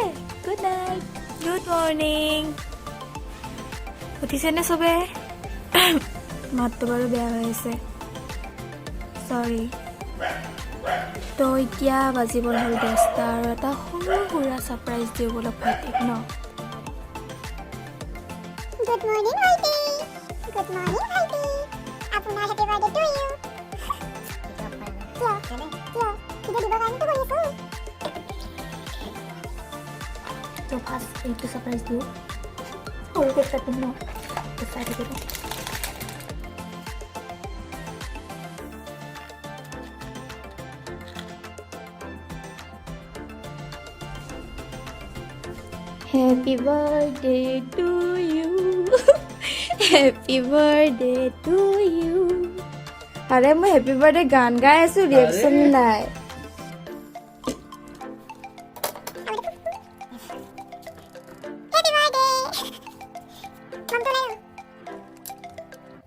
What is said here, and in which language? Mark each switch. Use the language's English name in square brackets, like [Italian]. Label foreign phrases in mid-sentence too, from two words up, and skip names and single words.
[English] Good night, good morning. [Assamese] উঠিছেনে চবে? মাতটো বাৰু বেয়া হৈ আছে, চৰি। তো এতিয়া বাজিব হ'ল 10টা, আৰু এটা সৰু সুৰা ছাৰপ্ৰাইজ দিওঁ বলক ভাইটিক ন। [English] Good morning, ভাইটি. Good morning, [Assamese] ভাইটি. আপোনাৰ [English] happy birthday to you. [Assamese] কিয় দিব কাৰণেতো কৰি আছোঁ। তো ফাৰ্ষ্ট এইটো ছাৰপ্ৰাইজ দিওঁ, সৰুকৈ কাটিম ন, চাই থাকিব। [English] Happy birthday to you. Happy birthday to you. [Assamese] আৰে মই [English] happy birthday [Assamese] গান গাই আছোঁ, ৰিয়েকশ্যন নাই। [English] Happy birthday. [Assamese] মমটো নাই।